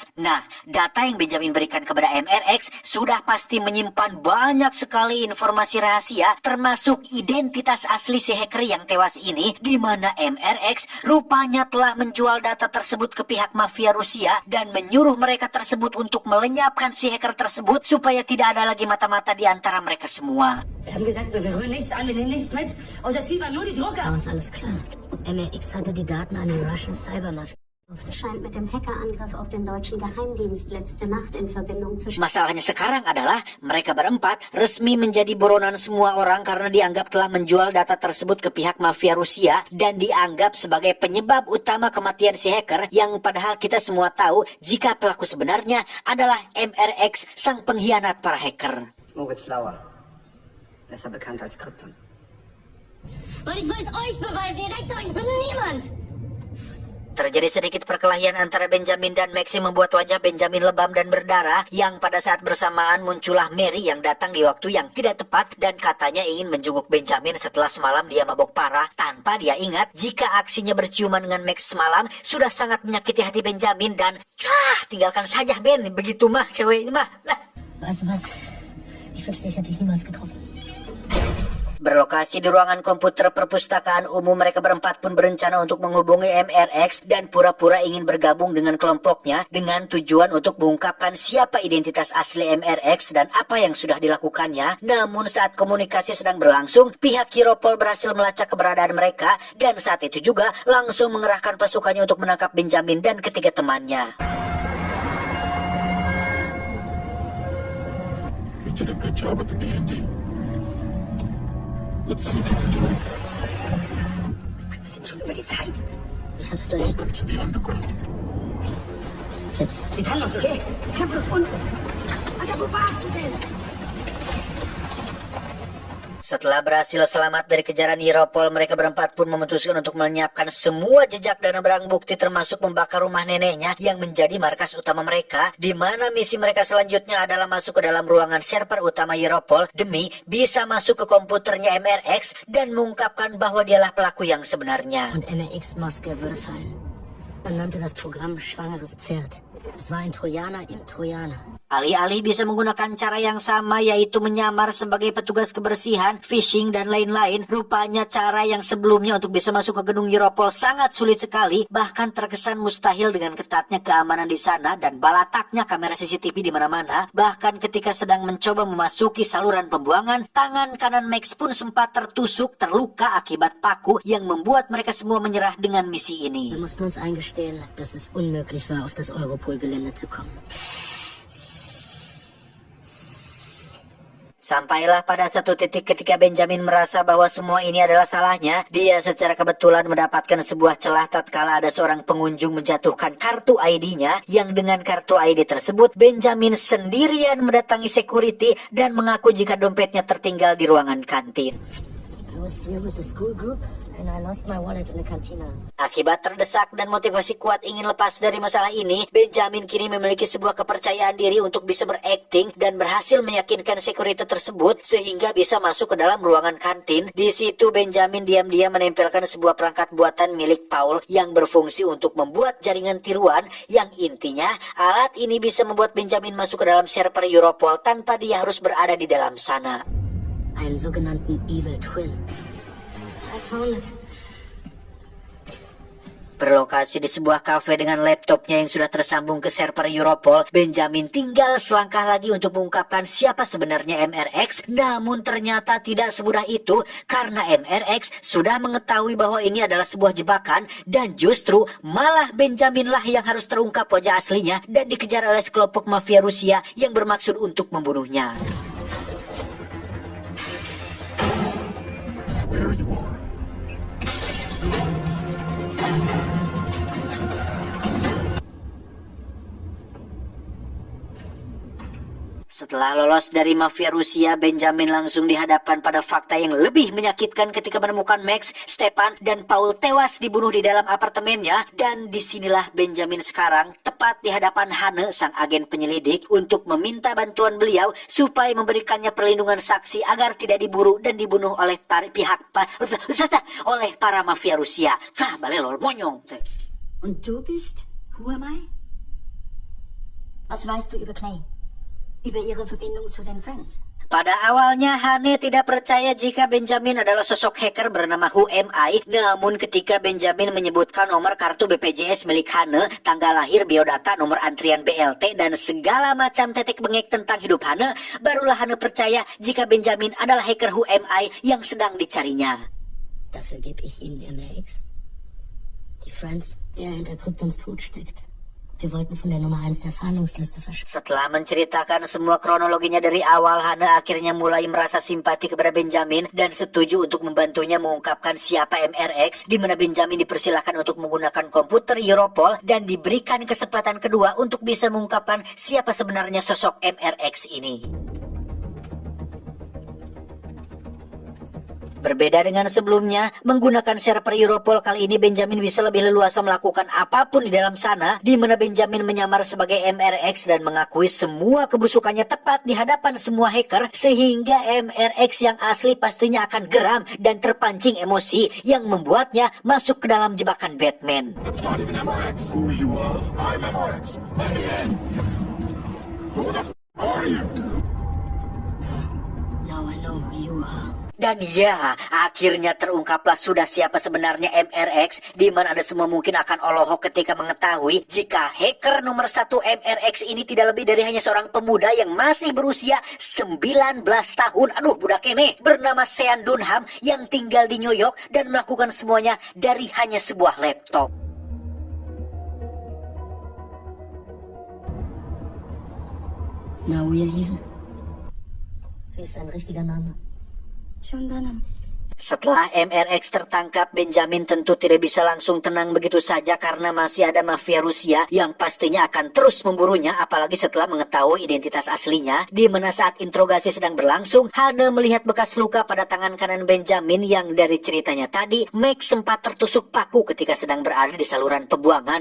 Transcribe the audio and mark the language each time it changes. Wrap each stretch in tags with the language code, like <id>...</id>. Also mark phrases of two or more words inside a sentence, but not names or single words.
<id>Nah, data yang Benjamin berikan kepada MRX sudah pasti menyimpan banyak sekali informasi rahasia, termasuk identitas asli si hacker yang tewas ini, di mana MRX rupanya telah menjual data tersebut ke pihak mafia Rusia dan menyuruh mereka tersebut untuk melenyapkan si hacker tersebut supaya tidak ada lagi mata-mata di antara mereka semua.</id> <de>Wir haben gesagt, wir rühren nichts an, wir nehmen nichts mit. Unser Ziel war nur die Drucker. War uns alles klar. MRX hatte die Daten an die</de> <en>Russian Cybermafia.</en> <de>Scheint mit dem Hackerangriff auf den deutschen Geheimdienst letzte Nacht in Verbindung zu stehen.</de> <id>Masalahnya sekarang adalah mereka berempat resmi menjadi buronan semua orang karena dianggap telah menjual data tersebut ke pihak mafia Rusia dan dianggap sebagai penyebab utama kematian si hacker, yang padahal kita semua tahu jika pelaku sebenarnya adalah MRX, sang pengkhianat para hacker.</id> <de>Moritz Lauer, besser bekannt als Krypton. Und ich will es euch beweisen, ihr denkt doch, ich bin niemand!</de> <id>Terjadi sedikit perkelahian antara Benjamin dan Max yang membuat wajah Benjamin lebam dan berdarah, yang pada saat bersamaan muncullah Mary yang datang di waktu yang tidak tepat dan katanya ingin menjenguk Benjamin setelah semalam dia mabok parah, tanpa dia ingat jika aksinya berciuman dengan Max semalam sudah sangat menyakiti hati Benjamin dan tinggalkan saja Ben, begitu mah cewek ini mah.</id> <de>Weißt du was? Ich wünschte, ich hätte dich niemals getroffen.</de> <id>Berlokasi di ruangan komputer perpustakaan umum, mereka berempat pun berencana untuk menghubungi MRX dan pura-pura ingin bergabung dengan kelompoknya dengan tujuan untuk mengungkapkan siapa identitas asli MRX dan apa yang sudah dilakukannya. Namun saat komunikasi sedang berlangsung, pihak Europol berhasil melacak keberadaan mereka dan saat itu juga langsung mengerahkan pasukannya untuk menangkap Benjamin dan ketiga temannya.</id> <en>You did a good job at the BND. Let's see if you can do it.</en> <de>Wir sind schon über die Zeit. Ich hab's gleich.</de> <en>Welcome to the underground.</en> <de>Jetzt. Wir trennen uns, okay? Wir treffen uns unten. Alter, wo warst du denn?</de> <id>Setelah berhasil selamat dari kejaran Europol, mereka berempat pun memutuskan untuk melenyapkan semua jejak dan barang bukti termasuk membakar rumah neneknya yang menjadi markas utama mereka, di mana misi mereka selanjutnya adalah masuk ke dalam ruangan server utama Europol demi bisa masuk ke komputernya MRX dan mengungkapkan bahwa dialah pelaku yang sebenarnya.</id> <de>Und MRX-Maske würde fallen. Man nannte das Programm Schwangeres Pferd. Es war ein Trojaner im Trojaner.</de> <id>Alih-alih bisa menggunakan cara yang sama, yaitu menyamar sebagai petugas kebersihan, phishing, dan lain-lain, rupanya cara yang sebelumnya untuk bisa masuk ke gedung Europol sangat sulit sekali, bahkan terkesan mustahil dengan ketatnya keamanan di sana dan balataknya kamera CCTV di mana-mana. Bahkan ketika sedang mencoba memasuki saluran pembuangan, tangan kanan Max pun sempat tertusuk, terluka akibat paku yang membuat mereka semua menyerah dengan misi ini.</id> <de>Wir mussten uns eingestehen, dass es unmöglich war, auf das Europol-Gelände zu kommen.</de> <id>Sampailah pada satu titik ketika Benjamin merasa bahwa semua ini adalah salahnya. Dia secara kebetulan mendapatkan sebuah celah tatkala ada seorang pengunjung menjatuhkan kartu ID-nya, yang dengan kartu ID tersebut Benjamin sendirian mendatangi security dan mengaku jika dompetnya tertinggal di ruangan kantin.</id> <en>I was here with the school group and I lost my wallet in the cantina.</en> <id>Akibat terdesak dan motivasi kuat ingin lepas dari masalah ini, Benjamin kini memiliki sebuah kepercayaan diri untuk bisa berakting dan berhasil meyakinkan security tersebut sehingga bisa masuk ke dalam ruangan kantin. Di situ Benjamin diam-diam menempelkan sebuah perangkat buatan milik Paul yang berfungsi untuk membuat jaringan tiruan, yang intinya alat ini bisa membuat Benjamin masuk ke dalam server Europol tanpa dia harus berada di dalam sana.</id> <de>Einen sogenannten</de> <en>Evil Twin. I found it.</en> <id>Berlokasi di sebuah kafe dengan laptopnya yang sudah tersambung ke server Europol, Benjamin tinggal selangkah lagi untuk mengungkapkan siapa sebenarnya MRX. Namun ternyata tidak semudah itu karena MRX sudah mengetahui bahwa ini adalah sebuah jebakan dan justru malah Benjaminlah yang harus terungkap wajah aslinya dan dikejar oleh sekelompok mafia Rusia yang bermaksud untuk membunuhnya.</id> <en>Where you are.</en> <id>Setelah lolos dari mafia Rusia, Benjamin langsung dihadapkan pada fakta yang lebih menyakitkan ketika menemukan Max, Stepan, dan Paul tewas dibunuh di dalam apartemennya. Dan disinilah Benjamin sekarang tepat di hadapan Hane, sang agen penyelidik, untuk meminta bantuan beliau supaya memberikannya perlindungan saksi agar tidak diburu dan dibunuh oleh oleh para mafia Rusia. Balelol monyong.</id> <de>Und du bist?</de> <en>Who am I?</en> <de>Was weißt du über Clay? Über ihre Verbindung zu den Friends?</de> <id>Pada awalnya Hane tidak percaya jika Benjamin adalah sosok hacker bernama Who Am I. Namun ketika Benjamin menyebutkan nomor kartu BPJS milik Hane, tanggal lahir, biodata, nomor antrian BLT, dan segala macam tetek bengek tentang hidup Hane, barulah Hane percaya jika Benjamin adalah hacker Who Am I yang sedang dicarinya.</id> <de>Dafür gebe ich Ihnen MRX. Die Friends, der hinter Kryptons Tod steckt. Wir wollten von der Nummer 1 der Fahndungsliste verschwinden.</de> <id>Setelah menceritakan semua kronologinya dari awal, Hane akhirnya mulai merasa simpati kepada Benjamin dan setuju untuk membantunya mengungkapkan siapa MRX, di mana Benjamin dipersilakan untuk menggunakan komputer Europol dan diberikan kesempatan kedua untuk bisa mengungkapkan siapa sebenarnya sosok MRX ini. Berbeda dengan sebelumnya, menggunakan server Europol kali ini Benjamin bisa lebih leluasa melakukan apapun di dalam sana, di mana Benjamin menyamar sebagai MRX dan mengakui semua kebusukannya tepat di hadapan semua hacker, sehingga MRX yang asli pastinya akan geram dan terpancing emosi yang membuatnya masuk ke dalam jebakan Batman.</id> <en>It's not even MRX. Who you are? I'm MRX. Let me in. Who the are you? Now I know who you are.</en> <id>Dan ya, akhirnya terungkaplah sudah siapa sebenarnya MRX, di mana Anda semua mungkin akan olohok ketika mengetahui jika hacker nomor 1 MRX ini tidak lebih dari hanya seorang pemuda yang masih berusia 19 tahun. Aduh, budak ini bernama Sean Dunham yang tinggal di New York dan melakukan semuanya dari hanya sebuah laptop.</id> <en>Now we are even.</en> <de>Wie ist sein richtiger Name? Schon dann.</de> <id>Setelah MRX tertangkap, Benjamin tentu tidak bisa langsung tenang begitu saja karena masih ada mafia Rusia yang pastinya akan terus memburunya, apalagi setelah mengetahui identitas aslinya. Di mana saat interogasi sedang berlangsung, Hane melihat bekas luka pada tangan kanan Benjamin yang dari ceritanya tadi, Max sempat tertusuk paku ketika sedang berada di saluran pembuangan.</id>